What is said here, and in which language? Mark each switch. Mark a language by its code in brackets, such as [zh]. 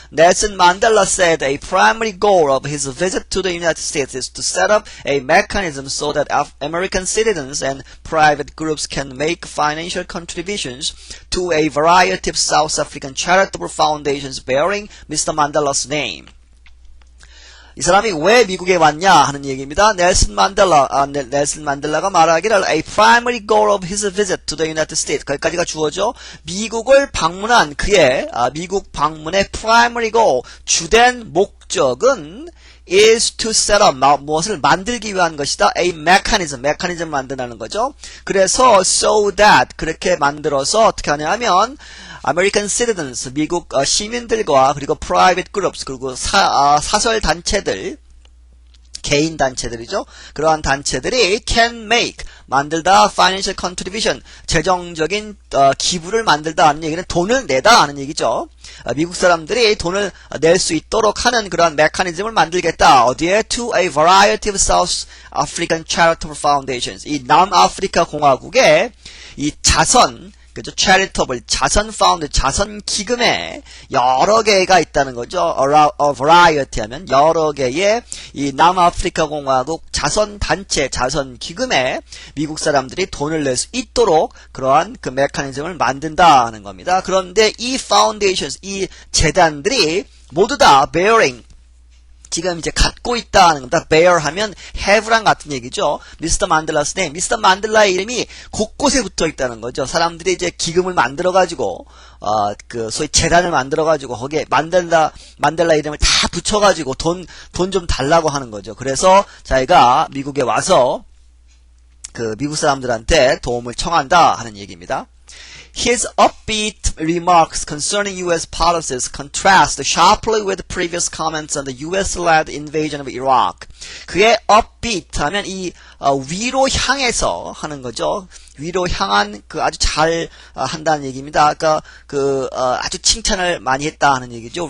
[en] Nelson Mandela said a primary goal of his visit to the United States is to set up a mechanism so that American citizens and private groups can make financial contributions to a variety of South African charitable foundations bearing Mr. Mandela's name. [ko] 이 사람이 왜 미국에 왔냐 하는 얘기입니다. 넬슨 만델라가 말하기를 [en] a primary goal of his visit to the United States. [ko] 거기까지가 주어져. 미국을 방문한 그의 미국 방문의 [en] primary goal, [ko] 주된 목적은 [en] is to set up, [ko] 무엇을 만들기 위한 것이다. [en] a mechanism [ko] 만든다는 거죠. 그래서 so that, 그렇게 만들어서 어떻게 하냐면 [en] American citizens, [ko] 미국 시민들과 그리고 [en] private groups, [ko] 그리고 사설 단체들, 개인 단체들이죠. 그러한 단체들이 [en] can make, [ko] 만들다, [en] financial contribution, [ko] 재정적인 기부를 만들다 하는 얘기는 돈을 내다 하는 얘기죠. 미국 사람들이 돈을 낼 수 있도록 하는 그러한 메커니즘을 만들겠다. 어디에? [en] To a variety of South African charitable foundations. [ko] 이 남아프리카 공화국의 이 자선, 그죠? charitable, 자선 파운드, 자선 기금에 여러 개가 있다는 거죠. [en] a variety [ko] 하면 여러 개의 이 남아프리카 공화국 자선 단체, 자선 기금에 미국 사람들이 돈을 낼 수 있도록 그러한 그 메커니즘을 만든다 하는 겁니다. 그런데 이 foundations, 이 재단들이 모두 다 bearing, 지금 이제 갖고 있다 하는 겁니다. bear 하면 have랑 같은 얘기죠. [en] Mr. Mandela's name. Mr. [ko] 만델라의 이름이 곳곳에 붙어 있다는 거죠. 사람들이 이제 기금을 만들어가지고, 소위 재단을 만들어가지고, 거기에 만델라 이름을 다 붙여가지고 돈 좀 달라고 하는 거죠. 그래서 자기가 미국에 와서 미국 사람들한테 도움을 청한다 하는 얘기입니다. [en] His upbeat remarks concerning U.S. policies contrast sharply with previous comments on the U.S.-led invasion of Iraq. [ko] 그의 upbeat 하면 이 위로 향해서 하는 거죠. 위로 향한 아주 잘 한다는 얘기입니다. 아까 아주 칭찬을 많이 했다 하는 얘기죠.